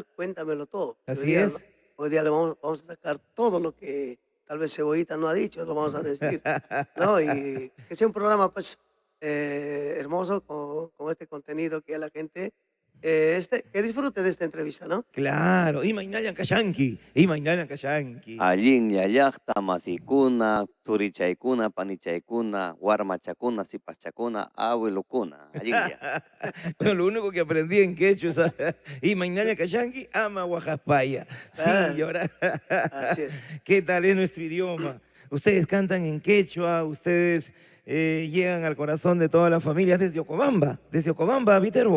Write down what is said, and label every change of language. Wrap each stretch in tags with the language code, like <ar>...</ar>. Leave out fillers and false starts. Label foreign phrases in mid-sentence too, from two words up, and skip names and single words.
<es>Cuéntamelo todo. Así es. Hoy día le vamos a sacar todo lo que tal vez Cebollita no ha dicho, lo vamos a decir, ¿no? Y que sea un programa, pues, hermoso con este contenido que a la gente, que disfrute de esta entrevista, ¿no? Claro,</es> <qu>Imainayan Kashanki. Allin yayakta, masikuna, turichaykuna, panichaykuna, warmachakuna, sipachakuna, abuelukuna. Allin ya.</qu> <es>Bueno, lo único que aprendí en quechua es</es> <qu>Imainayan Kashanki, ama Oaxaspaya.</qu> <es>Sí, y ahora, ¿qué tal es nuestro idioma? Ustedes cantan en quechua, ustedes llegan al corazón de toda la familia desde Ocobamba, Viterbo.</es>